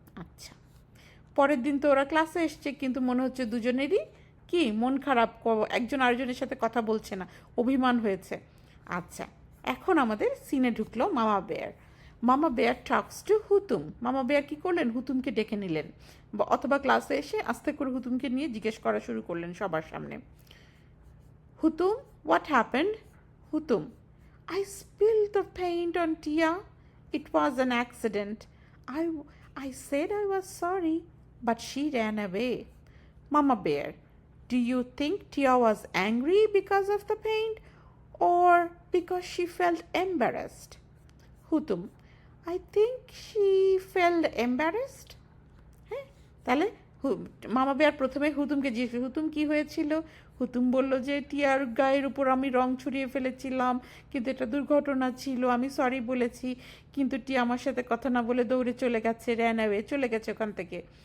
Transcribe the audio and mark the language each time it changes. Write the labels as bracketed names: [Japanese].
[Bangla] আচ্ছা, পরের দিন তো ওরা ক্লাসে এসছে, কিন্তু মনে হচ্ছে দুজনেরই কি মন খারাপ, একজন আরেকজনের সাথে কথা বলছে না, অভিমান হয়েছে। আচ্ছা, এখন আমাদের সিনে ঢুকলো মামা বেয়ার। [English] Mama Bear talks to Hutum. [Bangla] মামা বেয়ার কি করলেন, হুতুমকে ডেকে নিলেন, অথবা ক্লাসে এসে আস্তে করে হুতুমকে নিয়ে জিজ্ঞেস করা শুরু করলেন সবার সামনে। [English] Hutum, what happened? Hutum, I spilled the paint on Tia. It was an accident. I, I said I was sorry, but she ran away. Mama Bear, do you think Tia was angry because of the paint or because she felt embarrassed? Hutum, I think she felt embarrassed. [Bangla] হ্যাঁ, তাহলে মামা bear প্রথমে হুতুমকে জিজ্ঞেস, হুতুম কি হয়েছিল? হুতুম বলল যে টিয়ার গায়ের উপর আমি রং ছড়িয়ে ফেলেছিলাম, কিন্তু এটা দুর্ঘটনা ছিল, আমি সরি বলেছি, কিন্তু টিয়া আমার সাথে কথা না বলে দৌড়ে চলে গেছে, [English] ran away, [Bangla] চলে গেছে ওখান থেকে।